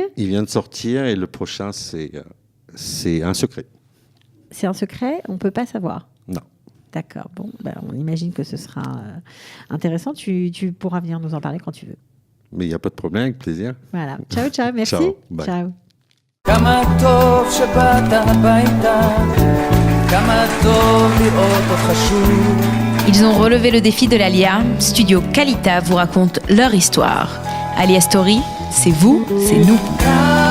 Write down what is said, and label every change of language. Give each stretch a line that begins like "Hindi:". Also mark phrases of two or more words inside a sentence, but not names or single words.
French: Il vient de sortir et le prochain, c'est un secret. C'est un secret, on ne peut pas savoir. Non. D'accord, bon, on imagine que ce sera intéressant. Tu pourras venir nous en parler quand tu veux. Mais il n'y a pas de problème, avec plaisir. Voilà, ciao, merci. Ciao, bye. Ciao.
Hebrew: כמה טוב שבאת הביתה, כמה טוב לראות אותך שוב.
French: Ils ont relevé le défi de l'Alia. Studio Kalita vous raconte leur histoire. Alia Story, c'est vous, c'est nous.